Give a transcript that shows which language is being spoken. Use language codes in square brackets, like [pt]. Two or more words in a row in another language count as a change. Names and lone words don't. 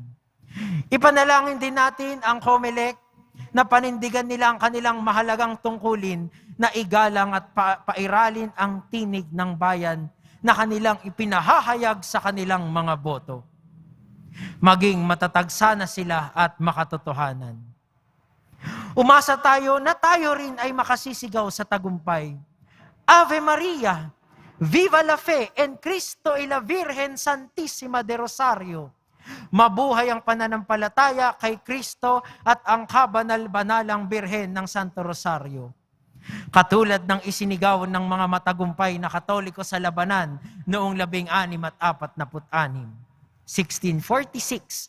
[tl] Ipanalangin din natin ang COMELEC na panindigan nila ang kanilang mahalagang tungkulin na igalang at pairalin ang tinig ng bayan na kanilang ipinahahayag sa kanilang mga boto. Maging matatag sana sila at makatotohanan. Umasa tayo na tayo rin ay makasisigaw sa tagumpay. [la] Ave Maria, [es] viva la fe en Cristo y la Virgen Santissima de Rosario. [tl] Mabuhay ang pananampalataya kay Kristo at ang kabanal-banalang Birhen ng Santo Rosario. Katulad ng isinigaw ng mga matagumpay na Katoliko sa labanan noong 1646, 1646.